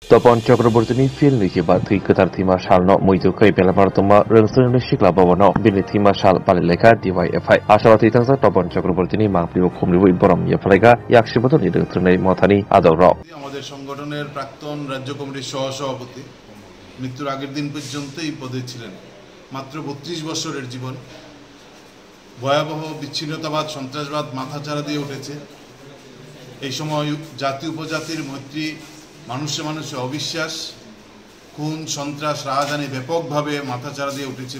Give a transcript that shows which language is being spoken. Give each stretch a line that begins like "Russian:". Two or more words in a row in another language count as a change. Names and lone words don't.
Kok Borok: तपन चक्रवर्तीनि फिल्मनि जेबा थै गोथार थैमा सालनो मैथुखै बेलामारतमा रोंसोरनो सिख्ला भवनाव बिनि थैमा साल पालिलायखा DYFI आसाला थैथांसा तपन चक्रवर्तीनि मांफ्रिबो खमनिबो बरम यफलायगा याक्षिबतनि रोंथ्रनाय मथानि आदराव
Bangla: আমাদের সংগঠনের প্রাক্তন রাজ্য কমিটির সহসভাপতি মৃত্যুর আগের দিন পর্যন্ত এই পদে ছিলেন। মাত্র ৩২ বছরের জীবন, ভয়াবহ বিচ্ছিন্নতাবাদ সন্ত্রাসবাদ মাথাচাড়া দিয়ে উঠেছে। এই সময় জাতি উপজাতির মৈত্রী, মানুষে মানুষে অবিশ্বাস, খুন সন্ত্রাস রাহাজানি ব্যাপকভাবে মাথাচাড়া দিয়ে উঠেছিল।